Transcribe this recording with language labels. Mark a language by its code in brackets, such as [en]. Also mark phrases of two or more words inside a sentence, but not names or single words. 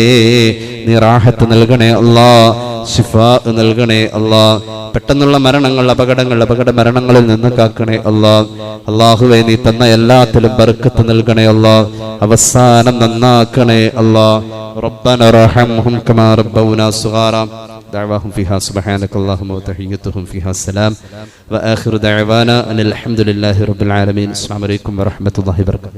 [ml] നീ റാഹത്ത് നൽകണേ അല്ലാ. ശിഫാ നൽകണേ അല്ലാ. പെട്ടെന്നുള്ള മരണങ്ങൾ, അപകട മരണങ്ങളിൽ നിന്ന് കാക്കണേ അല്ലാ. അല്ലാഹുവേ, നീ തന്ന എല്ലാത്തിലും ബർക്കത്ത് നൽകണേ അല്ലാ. അവസാനം നന്നാക്കണേ അല്ലാ. [ar] ربنا ارحمهم كما ربونا صغارا. دعواهم فيها سبحانك اللهم وتحيتهم فيها السلام وآخر دعوانا أن الحمد لله رب العالمين. السلام عليكم ورحمة الله وبركاته.